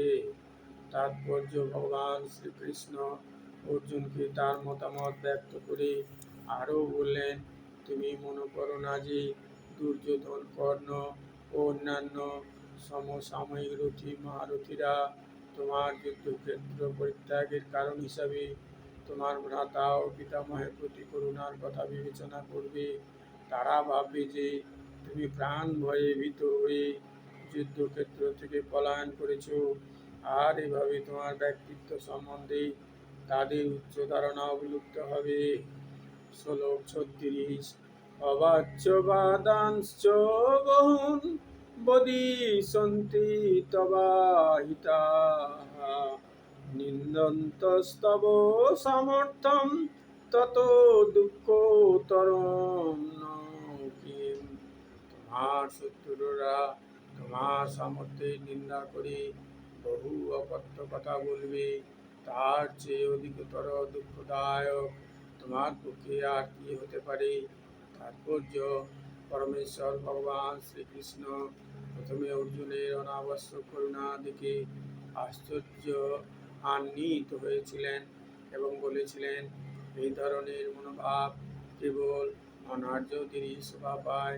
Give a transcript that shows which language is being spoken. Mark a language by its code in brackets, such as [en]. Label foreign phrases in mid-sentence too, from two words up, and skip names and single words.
[bn] তাৎপর্য: ভগবান শ্রীকৃষ্ণ অর্জুনকে তার মতামত ব্যক্ত করে আরও বললেন, তুমি মনে করো না যে দুর্যোধন, কর্ণ ও অন্যান্য সমসাময়িক রথী মহারথীরা তোমার যুদ্ধক্ষেত্র পরিত্যাগের কারণ হিসাবে তোমার ভ্রাতা ও পিতামহের প্রতি করুণার কথা বিবেচনা করবে। তারা ভাববে যে তুমি প্রাণ ভয়ে ভীত হয়ে যুদ্ধক্ষেত্র থেকে পলায়ন করেছ, আর এভাবে তোমার ব্যক্তিত্ব সম্বন্ধে তাদের উচ্চ ধারণা অবলুপ্ত হবে। শ্লোক 36। [sa] অবাচ্য বাদাংশ্চ বহূন বদিষ্যন্তি তবাহিতাঃ নিন্দন্তস্তব সামর্থ্যম ততো দুঃখতরং নো কিম। [bn] তোমার শত্রুরা তোমার সামর্থ্যের নিন্দা করে বহু অকথ্য কথা বলবে, তার চেয়ে অধিকতর দুঃখদায়ক তোমার পক্ষে আর কি হতে পারে। তাৎপর্য: পরমেশ্বর ভগবান শ্রীকৃষ্ণ প্রথমে অর্জুনের অনাবশ্যক করুণা দেখে আশ্চর্যান্বিত হয়েছিলেন এবং বলেছিলেন, এই ধরনের মনোভাব কেবল অনার্যদেরই শোভা পায়।